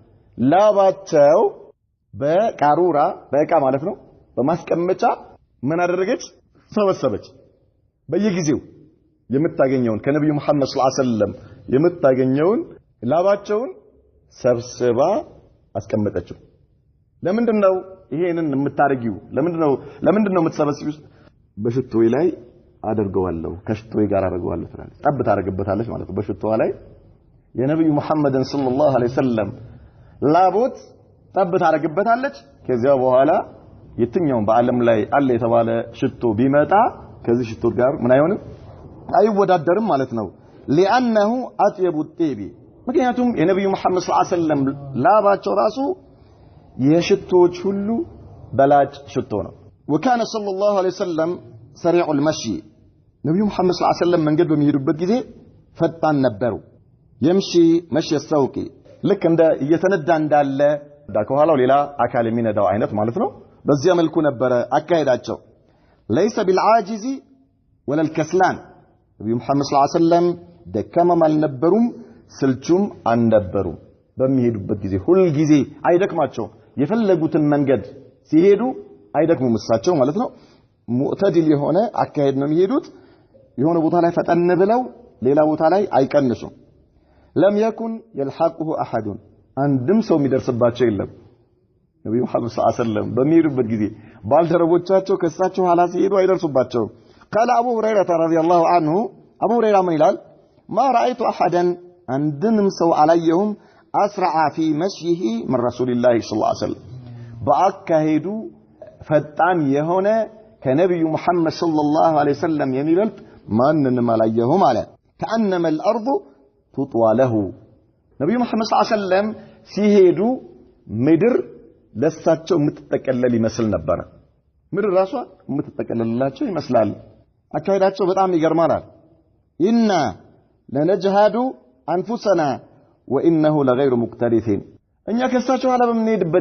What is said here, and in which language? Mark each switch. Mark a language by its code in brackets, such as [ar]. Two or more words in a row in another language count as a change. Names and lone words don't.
[am] ላባቸው በቃሩራ በእቃ ማለት ነው በማስቀመጫ ምን አደረገች ሰበሰበች በየጊዜው የምታገኘውን ከነብዩ መሐመድ [ar] صلى الله عليه وسلم [am] የምታገኘውን ላባቸውን ሰብስባ አስቀመጠችው ለምንድነው ይሄንን የምታረጊው ለምንድነው የምትሰበስቢው በሽቶይ ላይ አደርገዋለሁ ከሽቶይ ጋር አደርገዋለሁ ትላለች ጠብ ታረግበታለች ማለት ነው በሽቶዋ ላይ የነብዩ መሐመድን [ar] صلى الله عليه وسلم [am] ላቦት ጠብ ታረግበታለች ከዚያ በኋላ የትኛው በአለም ላይ አለ የተባለ ሽቶ ቢመጣ ከዚህ ሽቶ ጋር ምን አይሆንም አይወዳደርም ማለት ነው [ar] لانه اطيب الطيب [am] ምክንያቱም የነብዩ መሐመድ [ar] صلى الله عليه وسلم [am] ላባቸው ራሱ የሽቶች ሁሉ በላጭ ሽቶ ነው [ar] وكان صلى الله عليه وسلم سريع المشي [am] ነብዩ መሐመድ [ar] صلى الله عليه وسلم [am] መንገድ በሚሄዱበት ጊዜ ፈጣን ነበሩ [ar] يمشي مشي السوق [am] ልክ እንደ እየተነዳ እንዳለ ከኋላው ሌላ አካል የሚነዳው አይነት ማለት ነው በዚያ መልኩ ነበር አካሄዳቸው [ar] ليس بالعاجز ولا الكسلان [am] ነብዩ መሐመድ [ar] صلى الله عليه وسلم [am] ደካማም አልነበሩም ስልቹም አልነበሩም በሚሄዱበት ጊዜ ሁሉ ጊዜ አይደክማቸው የፈለጉትን መንገድ ሲሄዱ አይደክሙም እሳቸው ማለት ነው ሙዕተዲል የሆነ አካሄድ ነው የሚሄዱት የሆነ ቦታ ላይ ፈጠን ብለው ሌላ ቦታ ላይ አይቀንሱም [ar] لم يكن يلحقه احد [am] አንድም ሰው የሚደርስባቸው የለም ነብዩ መሐመድ [ar] صلى الله عليه وسلم [am] በሚሄዱበት ጊዜ ባልደረቦቻቸው ከሳቸው ኋላ ሲሄዱ አይደርሱባቸው [ar] قال ابو هريره رضي الله عنه ابو هريره من [am] ይላል [ar] ما رايت احدا [am] عندንም ሰው አላየሁም [ar] اسرع في مشيه من رسول الله صلى الله عليه وسلم [am] በአካሄዱ ፈጣን የሆነ ከነብዩ መሐመድ [ar] صلى الله عليه وسلم [am] የሚበልጥ ማንንም አላየሁም አለ [ar] كانما الارض تطوى له [am] ነብዩ መሐመድ [ar] صلى الله عليه وسلم [am] ሲሄዱ ምድር ለሳቸው የምትጠቀለል ይመስል ነበር ምድር ራሷ የምትጠቀለልላቸው ይመስላል አካሄዳቸው በጣም ይገርማል [ar] إنا لنجهد أنفسنا وإنه لغير مكترث [am] እኛ ከሳቸው ኋላ በምንሄድበት